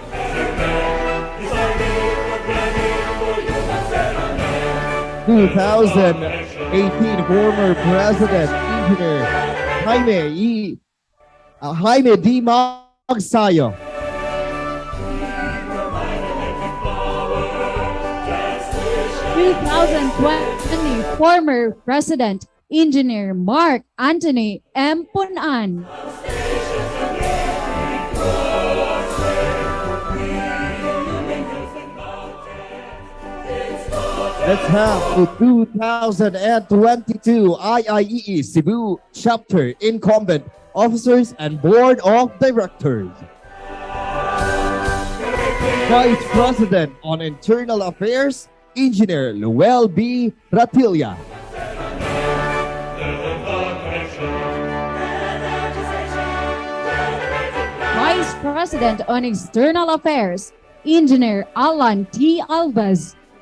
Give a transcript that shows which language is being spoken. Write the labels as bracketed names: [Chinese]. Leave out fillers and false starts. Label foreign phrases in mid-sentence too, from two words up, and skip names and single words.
[English] 2018, former President Engineer Jaime D. Magsayo. 2020, former President Engineer Mark Anthony M. Punan. Let's have the 2022 IIEE Cebu Chapter Incumbent Officers and Board of Directors. Vice President on Internal Affairs, Engineer Luel B. Ratilla. Vice President on External Affairs, Engineer Alan T. Alvas.